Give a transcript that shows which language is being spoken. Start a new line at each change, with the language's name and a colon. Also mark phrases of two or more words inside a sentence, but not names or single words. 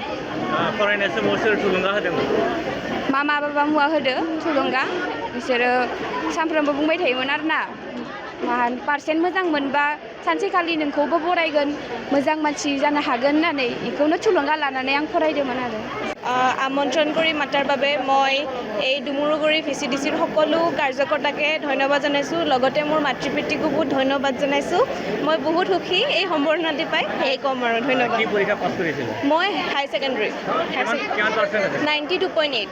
Bodo: फरायनाय समाव सोर थुलुंगा होदोंमोन मामा बाबा मुवा होदो थुलुंगा बिसोरो सानफ्रोमबो बुंबाय थायोमोन आरोना पार्सेन्ट मोजां मोनबा सानसेखालि नोंखौबो बरायगोन मोजां मानसि जानो हागोन होननानै बेखौनो थुलुंगा लानानै आं फरायदोंमोन आरो
Assamese: আমন্ত্ৰণ কৰি মাতাৰ বাবে মই এই ডুমুৰুগুৰি VCDCৰ সকলো কাৰ্যকৰ্তাকে ধন্যবাদ জনাইছোঁ লগতে মোৰ মাতৃ পিতৃকো বহুত ধন্যবাদ জনাইছোঁ মই বহুত সুখী এই সম্বৰ্ধনাটি পাই সেয়ে ক'ম আৰু ধন্যবাদ কি পৰীক্ষা পাছ কৰিছিল মই হাই ছেকেণ্ডেৰী 92.8